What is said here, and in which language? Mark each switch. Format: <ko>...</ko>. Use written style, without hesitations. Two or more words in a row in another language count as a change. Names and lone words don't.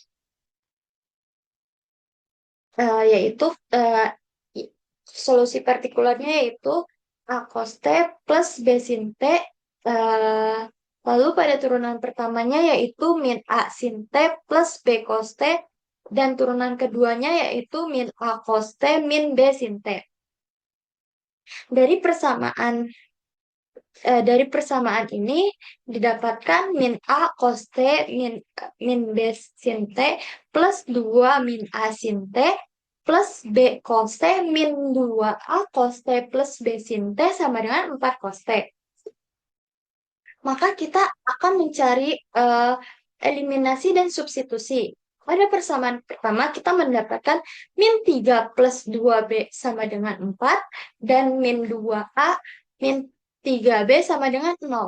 <id>Yaitu solusi partikularnya yaitu A cos T plus B sin T. eh, Lalu pada turunan pertamanya yaitu min A sin T plus B cos T. Dan turunan keduanya yaitu min A cos T min B sin T. Dari persamaan dari persamaan ini didapatkan min A cos T min B sin T plus 2 min A sin T plus B cos T min 2A cos T plus B sin T sama dengan 4 cos T. Maka kita akan mencari eliminasi dan substitusi. Pada persamaan pertama kita mendapatkan min 3 plus 2B sama dengan 4 dan min 2A min 3B sama dengan 0.</id>